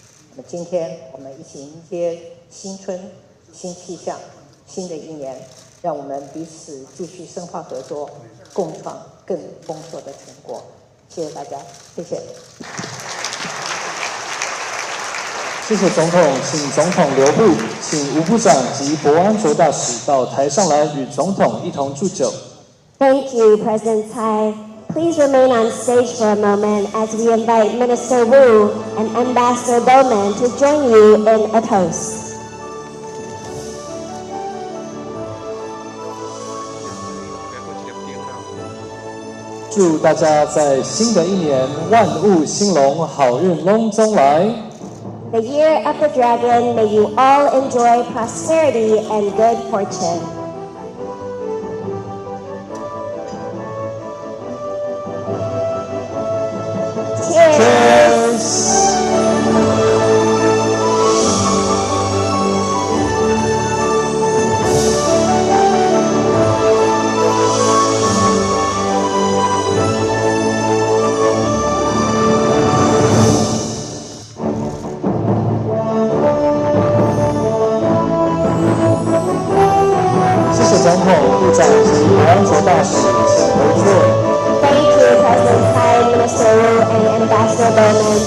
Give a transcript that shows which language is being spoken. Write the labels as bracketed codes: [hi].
[zh] 那么今天我们一起迎接新春、新气象、新的一年，让我们彼此继续深化合作，共创更丰硕的成果。谢谢大家，谢谢。谢谢总统，请总统留步，请吴部长及国安卓大使到台上来与总统一同祝酒。 [en] Thank you, President Tsai. Please remain on stage for a moment as we invite Minister Wu and Ambassador Bowman to join you in a toast. [zh] 祝大家在新的一年万物兴隆，好运隆中来。 [en] The year of the dragon, may you all enjoy prosperity and good fortune. Cheers! [zh] 总统、部长及国安卓大使，请回座。 [en] Thank you, President Tsai, Minister Wu, and Ambassador Bowman.